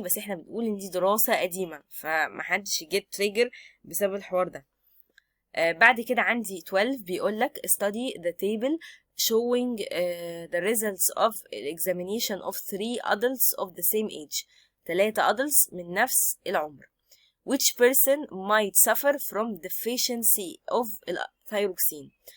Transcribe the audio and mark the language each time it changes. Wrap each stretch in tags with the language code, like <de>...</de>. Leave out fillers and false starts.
<ar>بس احنا بنقول ان دي دراسة قديمة فمحدش يجيت تريجر بسبب الحوار ده. بعد كده عندي 12 بيقولك</ar> <en>study the table showing the results of examination of 3 adults of the same age.</en> <ar>3 adults من نفس العمر.</ar> <en>Which person might suffer from deficiency of thyroxine.</en>